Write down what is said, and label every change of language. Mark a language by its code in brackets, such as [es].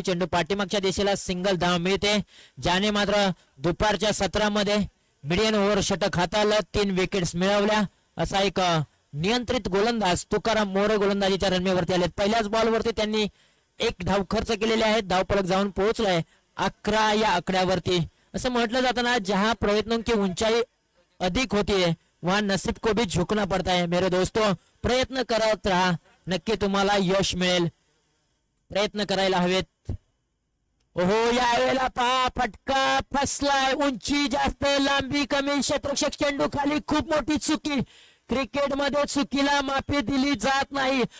[mr] चेंडू पाठीमागच्या दिशेला सिंगल धाव मिळते ज्याने मात्र दुपारच्या सत्रामध्ये मिडियम ओव्हर षटक हाताळलं. 3 विकेट्स मिळवल्या. असा एक नियंत्रित गोलंदाज तुकाराम मोरे गोलंदाजीच्या रनमेवरती आले. पहिल्याच बॉलवरती त्यांनी 1 धाव खर्च केलेले आहेत. धावफलक जाऊन पोहोचलाय 11 या आकड्यावरती. असं म्हटलं जातं ना, [hi] जहां प्रयत्नों की ऊंचाई अधिक होती है वहां नसीब को भी झुकना पड़ता है. मेरे दोस्तों [mr] प्रयत्न करत राहा, नक्की तुम्हाला यश मिळेल. प्रयत्न करायला हवेत. ओहो यावेळेला पहा फटका फसलाय. उंची जास्त, लांबी कमी. क्षेत्ररक्षक चेंडू खाली. खूप मोठी चुकी. क्रिकेट मध्ये चुकीला माफी दिली जात नाही.